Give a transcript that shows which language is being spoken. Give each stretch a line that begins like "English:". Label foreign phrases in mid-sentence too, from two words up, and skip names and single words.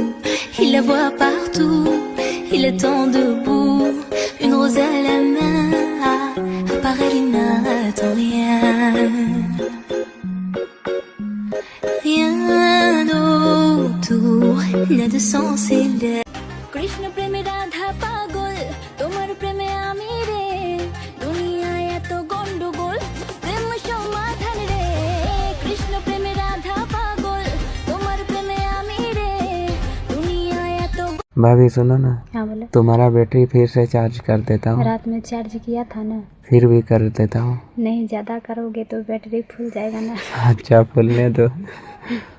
French: Il la voit partout, il attend debout, une rose à la main. À part elle, il n'attend rien. rien autour n'a de sens et l'air.
Bangla: কৃষ্ণ প্রেমে রাধা পাগল, তোমার প্রেমে আমি রে, দুনিয়ায় এত গন্ডগোল, প্রেম সমাধান রে। কৃষ্ণ প্রেমে রাধা পাগল, তোমার প্রেমে আমি রে, দুনিয়ায় এত।
Hindi: भाभी सुनो ना, हाँ बोलो। तुम्हारा बैटरी फिर से चार्ज कर देता हूँ। रात में चार्ज किया था ना। फिर भी कर देता हूँ। नहीं ज्यादा करोगे तो बैटरी फूल जाएगा ना। अच्छा फूलने दो।